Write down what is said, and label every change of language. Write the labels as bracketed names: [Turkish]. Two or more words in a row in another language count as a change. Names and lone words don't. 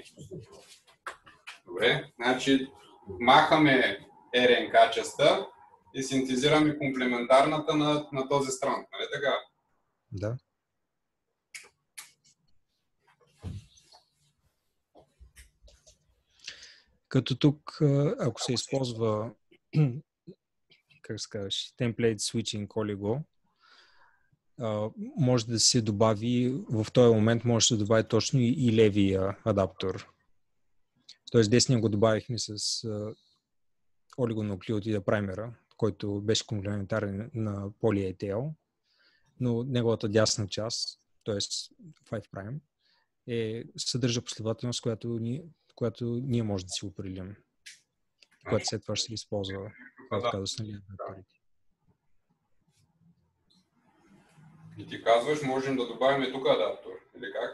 [Bulgarian] Добре, значи махаме РНК частта и синтезираме комплементарната на този странт, нали така? Да. Като тук, ако се използва как се казваш, [English] template switching oligo, [Bulgarian] може да се добави, в този момент може да се добави точно и левия адаптор. Тоест десния го добавихме с олигонуклеотида праймера, който беше комплементарен на poly-A-tail, но неговата дясна част, т.е. 5', съдържа последователност, която ние може да си определим, която след това ще се използва в казусния векторите. И ти казваш, можем да добавим тук адаптор, или как?